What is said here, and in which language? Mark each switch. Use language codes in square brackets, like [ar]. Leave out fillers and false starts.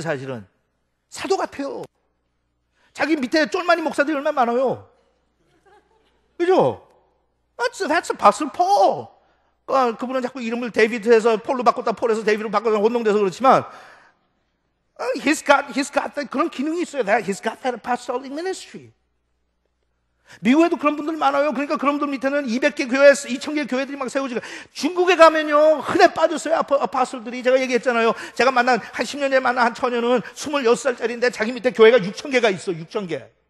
[ko] 사실은 사도 같아요. 자기 밑에 쫄만이 목사들이 얼마나 많아요. 그죠? [en] That's Apostle Paul. [ko] 그분은 자꾸 이름을 데이비드에서 폴로 바꿨다 폴에서 데이비드로 바꿨다 혼동돼서 그렇지만 [en] he's got that [ko] 그런 기능이 있어요. [en] He's got that apostolic ministry. [ko] 미국에도 그런 분들 많아요. 그러니까 그런 분들 밑에는 200개 교회, 2000개 교회들이 막 세워지고. 중국에 가면요, 흔해 빠졌어요. 아파솔들이. 제가 얘기했잖아요. 제가 만난, 한 10년 전에 만난 한 처녀는 26살짜리인데 자기 밑에 교회가 6,000개가 있어, 6,000개.